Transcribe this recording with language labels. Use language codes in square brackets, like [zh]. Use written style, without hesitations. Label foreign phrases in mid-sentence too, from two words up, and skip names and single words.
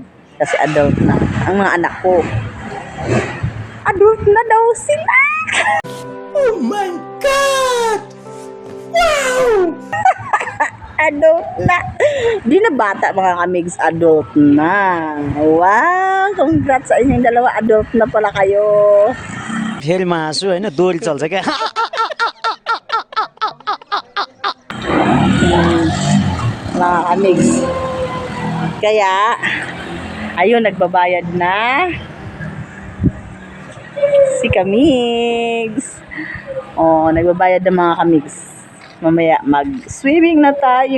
[tl] Kasi adult na. Ang mga anak ko. Adult na daw sila. [en] Oh my God! Wow! [tl] Adult na. Di na bata mga kamigs, adult na. [en] Wow! [tl] Congrats sa inyong dalawa. Adult na pala kayo. [ne] फेरि म हाँसु होइन दोहोरी चल्छ क्या [tl] Mga kamigs. Kaya, ayun, nagbabayad na si kamigs. Oh, nagbabayad na mga kamigs. Mamaya mag-swimming na tayo.